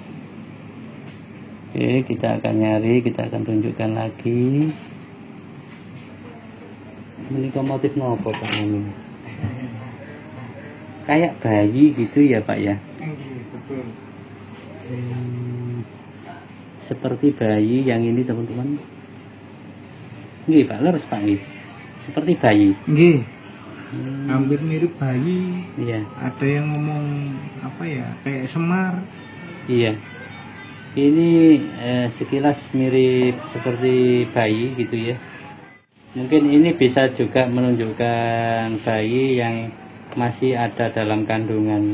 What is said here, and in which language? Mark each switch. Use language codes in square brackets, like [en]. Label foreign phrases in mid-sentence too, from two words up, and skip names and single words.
[id] Oke, kita akan nyari, kita akan tunjukkan lagi. Ini motif nopo Pak ini? Kayak bayi gitu ya Pak ya? Betul. Seperti bayi yang ini teman-teman. [jv] Nggih Pak, leres Pak nggih. [id] Seperti bayi. Nggih. Hampir mirip bayi. Iya. Ada yang ngomong apa ya, kayak Semar. Iya. Ini sekilas mirip seperti bayi gitu ya. Mungkin ini bisa juga menunjukkan bayi yang masih ada dalam kandungan.